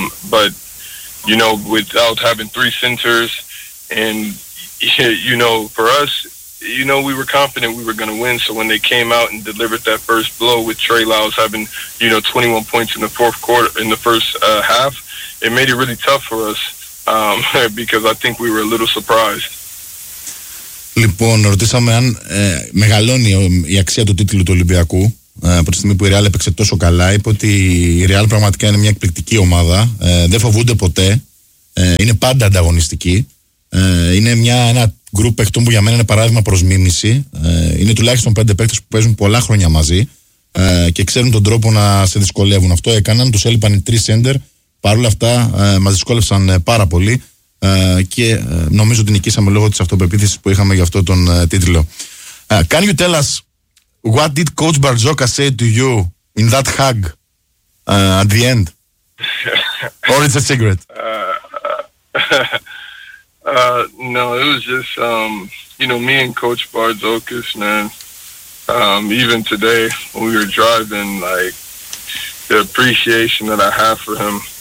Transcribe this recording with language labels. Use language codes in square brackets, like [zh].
[en] But, you know, without having three centers, and, you know, for us, you know, we were confident we were going to win. So when they came out and delivered that first blow with Trey Lyles having, you know, 21 points in the fourth quarter, in the first half, it made it really tough for us because I think we were a little surprised. [el] Λοιπόν, ρωτήσαμε αν μεγαλώνει η αξία του τίτλου του Ολυμπιακού από τη στιγμή που η Real έπαιξε τόσο καλά. Είπε ότι η Real πραγματικά είναι μια εκπληκτική ομάδα. Δεν φοβούνται ποτέ. Είναι πάντα ανταγωνιστική. Είναι ένα γκρουπ παιχτών που για μένα είναι παράδειγμα προς μίμηση. Είναι τουλάχιστον πέντε παίκτες που παίζουν πολλά χρόνια μαζί και ξέρουν τον τρόπο να σε δυσκολεύουν. Αυτό έκαναν. Τους έλειπαν οι τρεις σέντερ. Παρ' όλα αυτά μας δυσκόλευσαν πάρα πολύ. Νομίζω ότι νικήσαμε λόγω της αυτοπεποίθησης που είχαμε για αυτό τον τίτλο. [en] Can you tell us what did Coach Barzoka say to you in that hug at the end? Or it's a secret? No, it was just, you know, me and Coach Barzokas, man, even today when we were driving, like, the appreciation that I have for him.